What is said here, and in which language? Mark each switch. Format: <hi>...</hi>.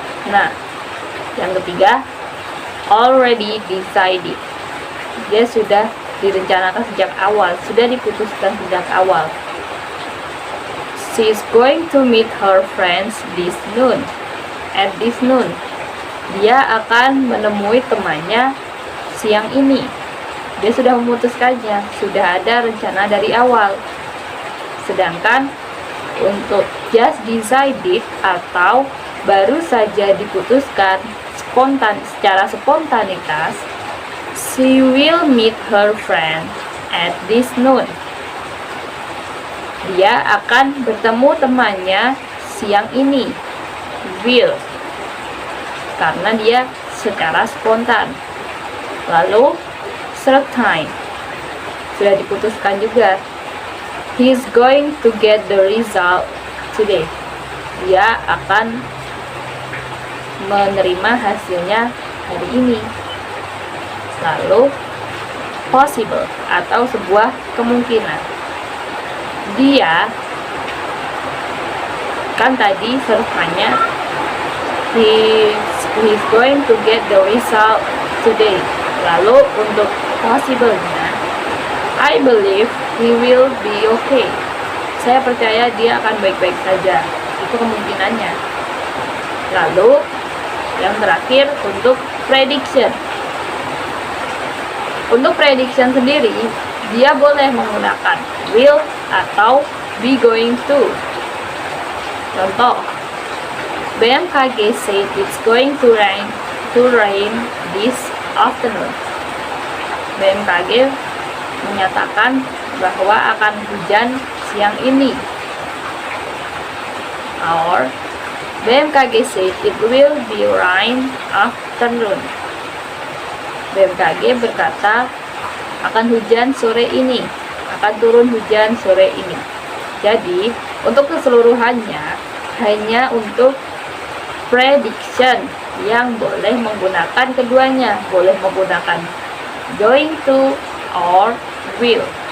<id>Nah, yang ketiga,</id> <en>already decided.</en> <id>Dia sudah direncanakan sejak awal, sudah diputuskan sejak awal.</id> <en>She is going to meet her friends this noon. At this noon.</en> <id>Dia akan menemui temannya siang ini. Dia sudah memutuskannya, sudah ada rencana dari awal. Sedangkan untuk</id> <en>just decided</en> <id>atau baru saja diputuskan secara spontanitas,</id> <en>she will meet her friend at this noon.</en> <id>Dia akan bertemu temannya siang ini. Will, karena dia secara spontan. Lalu certain, sudah diputuskan juga.</id> <en>He is going to get the result today.</en> <id>Dia akan menerima hasilnya hari ini. Lalu possible atau sebuah kemungkinan. Dia kan tadi sertanya</id> <en>he's going to get the result today.</en> <id>Lalu untuk possible-nya,</id> <en>I believe he will be okay.</en> <id>Saya percaya dia akan baik-baik saja. Itu kemungkinannya. Lalu yang terakhir untuk prediction. Untuk prediction sendiri, dia boleh menggunakan will atau be going to.</id> <en>Contoh, BMKG said it's going to rain this afternoon.</en> <id>BMKG menyatakan bahwa akan hujan siang ini.</id> <en>Or BMKG said it will be rain afternoon.</en> <id>BMKG berkata akan hujan sore ini, akan turun hujan sore ini. Jadi untuk keseluruhannya hanya untuk prediction yang boleh menggunakan keduanya, boleh menggunakan going to or will.</id>